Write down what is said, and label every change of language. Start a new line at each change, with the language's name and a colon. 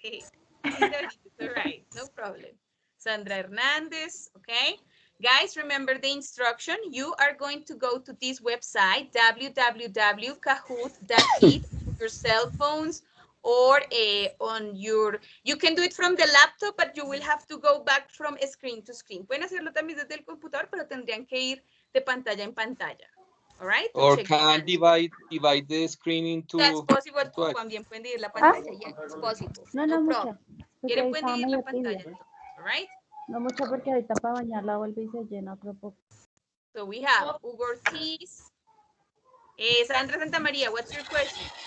English: Hey. All right. No problem. Sandra Hernandez. Okay. Guys, remember the instruction. You are going to go to this website, www.kahoot.it, your cell phones, or on your, you can do it from the laptop, but you will have to go back from screen to screen.
Spanish: Pueden hacerlo también desde el computador, pero tendrían que ir de pantalla en pantalla.
English: All right? Or can divide the screen into... That's possible too.
Spanish: También pueden dividir la pantalla.
English: Yeah, it's possible.
Spanish: No mucha. Quieren pueden dividir la pantalla.
English: All right?
Spanish: No mucho porque ahorita para bañarla vuelve y se llena otro poco.
English: So we have Hugo Ortiz. Sandra Santa María, what's your question?